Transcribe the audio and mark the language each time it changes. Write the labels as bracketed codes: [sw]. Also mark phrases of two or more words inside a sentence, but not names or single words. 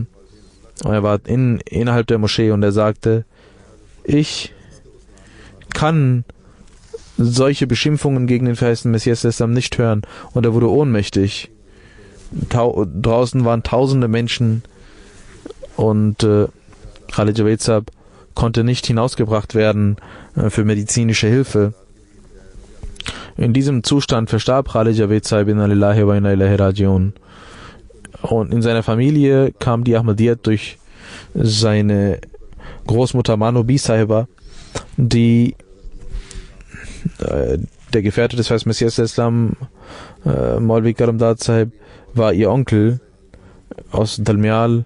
[de] Er war innerhalb der Moschee und er sagte, ich kann solche Beschimpfungen gegen den verheißenen Messias Islam nicht hören. Und er wurde ohnmächtig. Draußen waren tausende Menschen und Khalid Javed Sahib konnte nicht hinausgebracht werden für medizinische Hilfe. In diesem Zustand verstarb Khalid Javed Sahib, [ar] إنا لله وإنا إليه راجعون. [de] Und in seiner Familie kam die Ahmadiyyat durch seine Großmutter Manobi Sahiba, die der Gefährte des Messias Islam, Maulvi Karamdad Sahib, war ihr Onkel aus Dalmial.